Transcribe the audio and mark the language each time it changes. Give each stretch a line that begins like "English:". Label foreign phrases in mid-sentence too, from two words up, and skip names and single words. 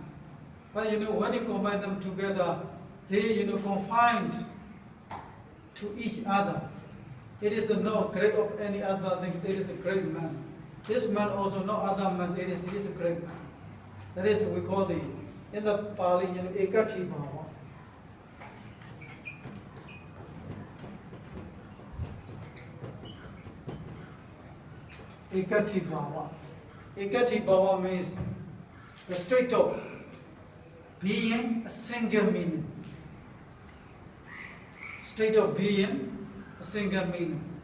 English: But you know, when you combine them together, they confined to each other. It is no great of any other thing. It is a great man. This man also no other man. It is a great man. That is what we call the in the Pāḷi,
Pali: ekati bhava. Ekati bhava. Ekati bhava
English: means the state of being a single meaning. State of being a single meaning.